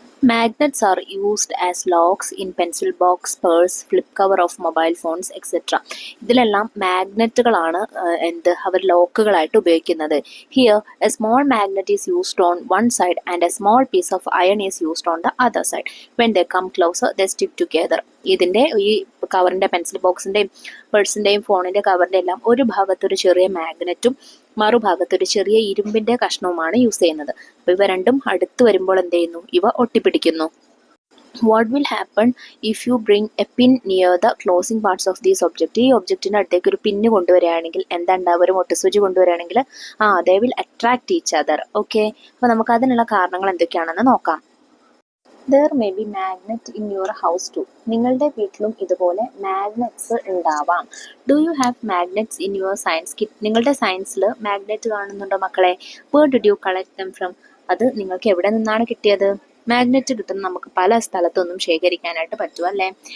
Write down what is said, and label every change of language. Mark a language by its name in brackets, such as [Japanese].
[English] Magnets are used as locks in pencil box, purse, flip cover of mobile phones, etc. [Malayalam] ഇതിലെല്ലാം മാഗ്നറ്റുകളാണ് അവർ ലോക്കുകളായിട്ട് ഉപയോഗിക്കുന്നത്. [English] Here, a small magnet is used on one side and a small piece of iron is used on the other side. When they come closer, they stick together. [Malayalam] ഇതിൻ്റെ ഈ കവറിൻ്റെ, pencil ബോക്സിൻ്റെയും പേഴ്സിൻ്റെയും ഫോണിൻ്റെ കവറിൻ്റെ എല്ലാം ഒരു ഭാഗത്തൊരു ചെറിയ മാഗ്നറ്റും മറുഭാഗത്തൊരു ചെറിയ ഇരുമ്പിൻ്റെ കഷ്ണവുമാണ് യൂസ് ചെയ്യുന്നത്. അപ്പോൾ ഇവ രണ്ടും അടുത്ത് വരുമ്പോൾ എന്ത് ചെയ്യുന്നു? ഇവ ഒട്ടിപ്പിടിക്കുന്നു. [English] What will happen if you bring a pin near the closing parts of these object? [Malayalam] ഈ ഒബ്ജക്റ്റിൻ്റെ അടുത്തേക്ക് ഒരു പിന്ന് കൊണ്ടുവരികയാണെങ്കിൽ എന്താ ഉണ്ടാവുക? ഒരു മൊട്ടുസൂചി കൊണ്ടുവരികയാണെങ്കിൽ [English] They will attract each other. [Malayalam] Okay, അപ്പോൾ നമുക്ക് അതിനുള്ള കാരണങ്ങൾ എന്തൊക്കെയാണെന്ന് നോക്കാം. [English] There may be magnet in your house too. [Malayalam] നിങ്ങളുടെ വീട്ടിലും ഇതുപോലെ മാഗ്നറ്റ്സ് ഉണ്ടാവാം. [English] Do you have magnets in your science kit? [Malayalam] നിങ്ങളുടെ സയൻസിൽ മാഗ്നറ്റ് കാണുന്നുണ്ടോ മക്കളെ? [English] Where did you collect them from? [Malayalam] അത് നിങ്ങൾക്ക് എവിടെ നിന്നാണ് കിട്ടിയത്? മാഗ്നറ്റ് കിട്ടുന്ന നമുക്ക് പല സ്ഥലത്തൊന്നും ശേഖരിക്കാനായിട്ട് പറ്റും അല്ലേ?